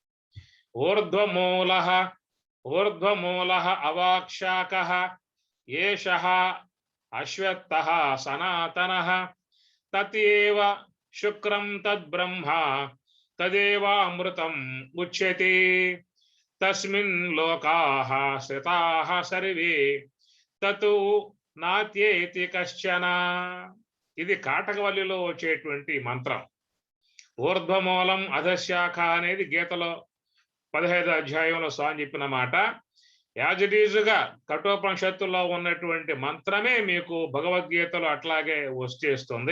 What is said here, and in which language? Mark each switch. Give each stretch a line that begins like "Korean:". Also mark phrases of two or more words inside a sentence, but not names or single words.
Sanskrit: ఊర్ధ్వమూల అవాక్షాకః ఏషః అశ్వత్థః సనాతనః తత్యేవ శుక్రం తద్బ్రహ్మ తదేవామృతం ఉచ్యతే తస్మిన్ లోకాః స్థితాః సర్వే తతు నాత్యేతి కశ్చన.
Telugu: ఇది కాటకవల్లిలో వచ్చేటువంటి మంత్రం. ఊర్ధ్వమూలం అధశాఖ అనేది గీతలో 15వ అధ్యాయంలో స్వామి చెప్పిన మాట. యాజిటీజుగా కఠోపనిషత్తులో ఉన్నటువంటి మంత్రమే మీకు భగవద్గీతలో అట్లాగే వచ్చేస్తుంది.